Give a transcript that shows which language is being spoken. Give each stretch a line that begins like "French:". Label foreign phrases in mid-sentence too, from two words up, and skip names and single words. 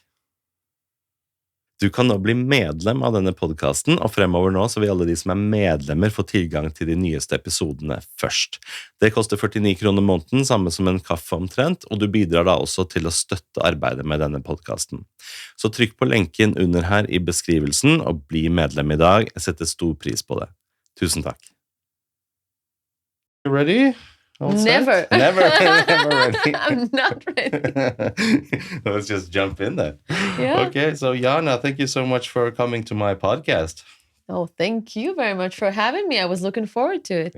Norwegian: Du kan nå bli medlem av denne podcasten, og fremover nå så vil alle de som er medlemmer få tilgang til de nyeste episodene først. Det koster 49 kroner måneden, samme som en kaffe omtrent, og du bidrar da også til å støtte arbeidet med denne podcasten. Så trykk på lenken under her i beskrivelsen, og bli medlem i dag. Jeg setter stor pris på det. Tusen takk.
English: You ready? Never. Never ready. I'm not ready. Let's just jump in there. Yeah. Okay, so Yana, thank you so much for coming to my podcast. Oh, thank you very much for having me. I was looking forward to it.